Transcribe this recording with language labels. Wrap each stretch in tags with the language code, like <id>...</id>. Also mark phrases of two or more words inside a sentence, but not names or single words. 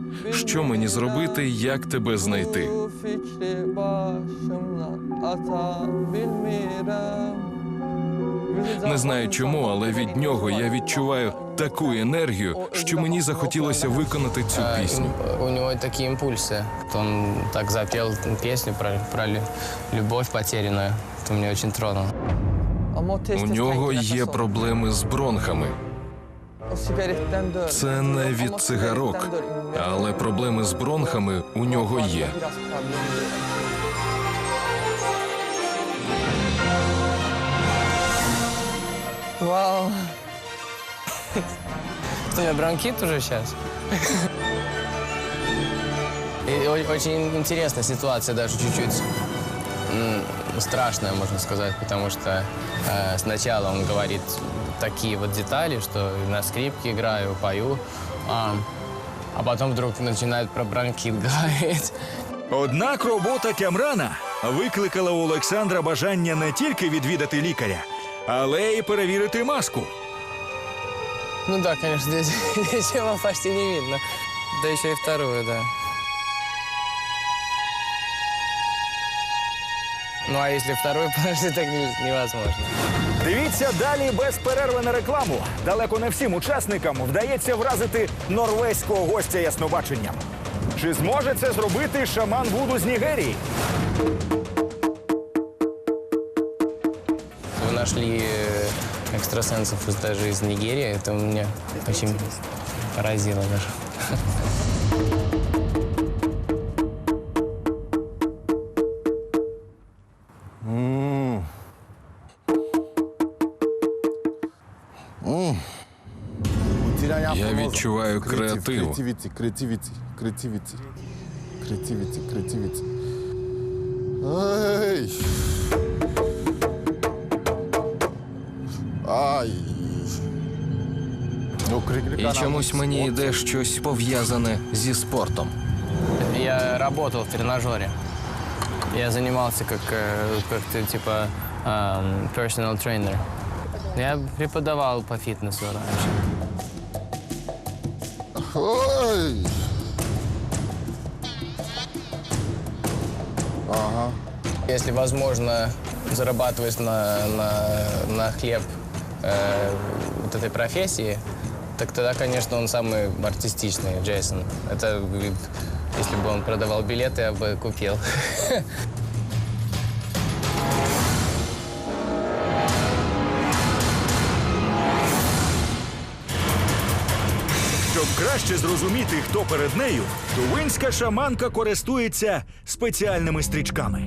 <uk>Що мені зробити, як тебе знайти? Не знаю чому, але від нього я відчуваю таку енергію, що мені захотілося виконати цю пісню.</uk> <ru>У него такие импульсы. Он так запел песню про любовь потерянную. Это меня очень тронуло.</ru> <uk>У нього є проблеми з бронхами. Це не від цигарок, Але проблеми з бронхами у нього є. Вау.</uk> <ru>Что, у меня бронхит уже сейчас? И очень интересная ситуация, даже чуть-чуть страшная, можно сказать, потому что сначала он говорит такие вот детали, что на скрипке играю, пою, а потом вдруг начинает про бронхит говорить.</ru> <uk>Однак робота Тямрана викликала у Олександра бажання не тільки відвідати лікаря, але й перевірити маску.</uk> <ru>Ну да, конечно, здесь его почти не видно. Да еще и вторую, да. Ну а если вторую положить, так невозможно.</ru> <uk>Дивіться далі без перерви на рекламу. Далеко не всім учасникам вдається вразити норвезького гостя яснобаченням. Чи зможе це зробити шаман Вуду з Нігерії?</uk> <ru>Вы нашли экстрасенсов даже из Нигерии. Это меня очень поразило даже.</ru> <uk>Я відчуваю креатив. Креативити. Ай! Ай! І чомусь мені йде щось пов'язане зі спортом.</uk> <ru>Я работал в тренажере. Я занимался как типа</ru> <en>personal trainer.</en> <ru>Я преподавал по фитнесу раньше. Ой! Ага. Если возможно зарабатывать на хлеб вот этой профессии, так тогда, конечно, он самый артистичный, Джейсон. Это если бы он продавал билеты, я бы купил.</ru> <uk>Щоб краще зрозуміти, хто перед нею, тувинська шаманка користується спеціальними стрічками.</uk>